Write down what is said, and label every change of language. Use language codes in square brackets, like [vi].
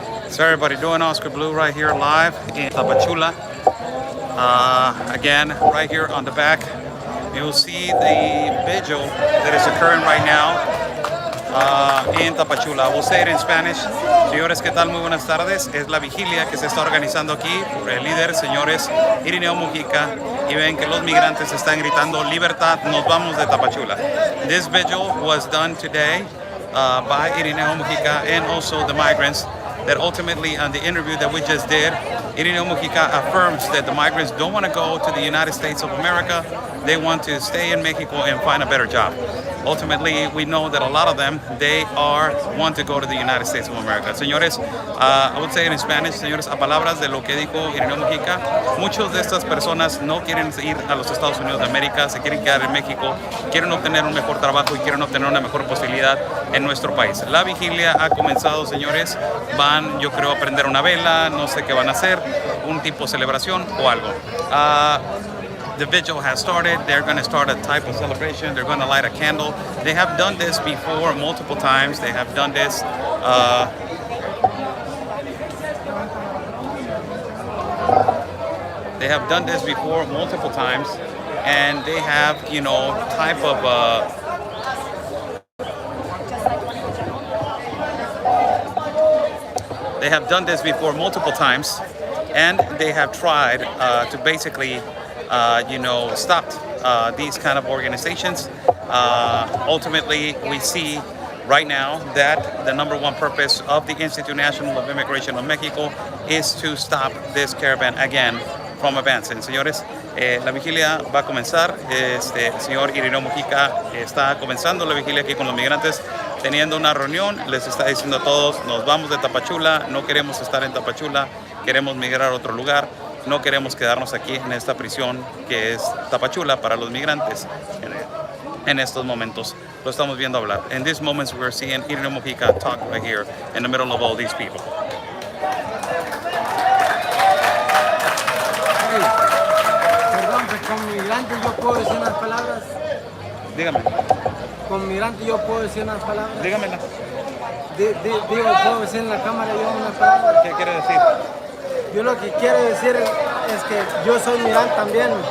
[en] So everybody, doing Oscar Blue right here live in Tapachula. Again, right here on the back, you'll see the vigil that is occurring right now [es] en Tapachula. [en] I will say it in Spanish. [es] Señores, ¿qué tal? Muy buenas tardes. Es la vigilia que se está organizando aquí por el líder, señores Irineo Música, y ven que los migrantes están gritando libertad, nos vamos de Tapachula. [en] This vigil was done today by Irineo Música and also the migrants, that ultimately on the interview that we just did, Irineo Música affirms that the migrants don't want to go to the United States of America. They want to stay in Mexico and find a better job. Ultimately, we know that a lot of them, want to go to the United States of America. [es] Señores, [en] I would say in Spanish, [es] señores, a palabras de lo que dijo Irineo Música, muchos de estas personas no quieren ir a los Estados Unidos de América, se quieren quedar en México, quieren obtener un mejor trabajo y quieren obtener una mejor posibilidad en nuestro país. La vigilia ha comenzado, señores. Van, yo creo, a prender una vela, no sé qué van a hacer, un tipo de celebración o algo. [en] The vigil has started. They're going to start a type of celebration. They're going to light a candle. They have done this before multiple times. They have done this. They have done this before multiple times, and they have, you know, type of. They have done this before multiple times, and they have tried to basically. Stopped these kind of organizations. Ultimately, we see right now that the number one purpose of the Institute National of Immigration of Mexico is to stop this caravan again from advancing. [es] Señores, la vigilia va a comenzar. El señor Irineo Música está comenzando la vigilia aquí con los migrantes, teniendo una reunión. Les está diciendo a todos, nos vamos de Tapachula, no queremos estar en Tapachula, queremos migrar a otro lugar. No queremos quedarnos aquí en esta prisión que es Tapachula para los migrantes. En estos momentos lo estamos viendo hablar. [en] In these moments we're seeing Irineo Música talk right here in the middle of all these people. [es] Perdón, que con migrantes yo puedo decir unas palabras. Dígame. Con migrantes yo puedo decir unas palabras. Dígamela. Digo, puedo decir en la cámara yo unas palabras. ¿Qué quiere decir? Yo lo que quiero decir es que yo soy migrante también.